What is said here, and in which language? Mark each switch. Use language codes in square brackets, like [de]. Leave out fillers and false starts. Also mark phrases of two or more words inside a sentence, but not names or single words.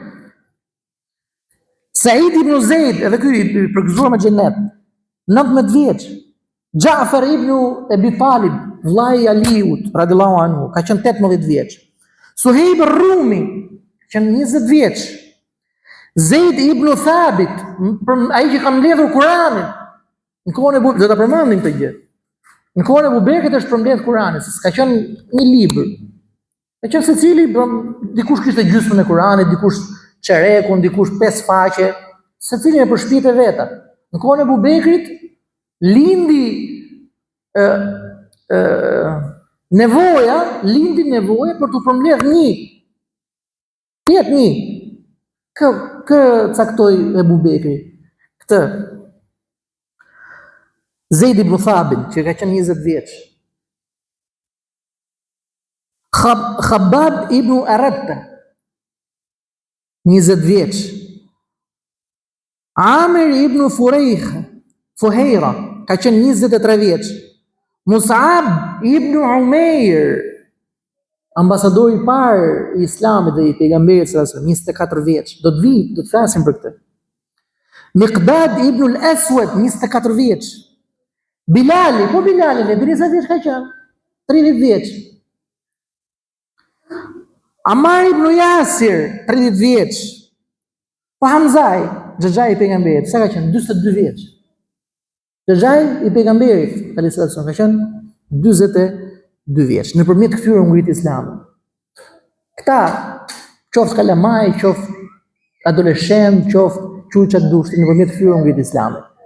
[sq] Said ibn Zaid, edhe ky i përgëzuar me xhenet, 19 vjeç. Ja'far ibn Abi Talib, vllai i Aliut, [ar] رضي الله عنه, [sq] ka qenë 18 vjeç. Suhejb ar-Rumi, ka qenë 20 vjeç. Zaid ibn Thabit, ai që ka mbledhur Kur'anin. Në kohën e do ta përmendim këtë gjë. Në kohën e Bubekrit është përmbledh Kur'ani, se s'ka qenë një libër. Ka qenë secili, dikush kishte gjysmën e Kur'anit, dikush çerekun, dikush 5 faqe, secili me përshpjet e veta. Në kohën e Bubekrit lindi nevoja për të përmbledh një. Tjetë një. Kë caktoi e Bubekri. Këtë. Zaid ibn Thabit, që ka qenë 20 vjeç. Khabbab ibn Aratta, 20 vjeç. Amir ibn Fuhejra, ka qenë 23 vjeç. Mus'ab ibn Umair, ambasadori i parë i Islamit dhe i pejgamberit [ar] صلى الله عليه وسلم, [sq] 24 vjeç. Do të flasim për këtë. Miqdad ibn al-Aswad, 24 vjeç. Bilali, ne dini sa vjeç ka qenë? 30 vjeç. Ammar ibn Yasir, 30 vjeç. Po Hamzaj, xhaxhai i pejgamberit, sa ka qenë? 42 vjeç. Xhaxhai i pejgamberit, [ar] عليه السلام, [sq] ka qenë 42 vjeç. Nëpërmjet këtyre u ngrit Islami. Këta, qoftë kalamaj, qoftë adoleshent, qoftë çuçat dushti, nëpërmjet këtyre u ngrit Islami.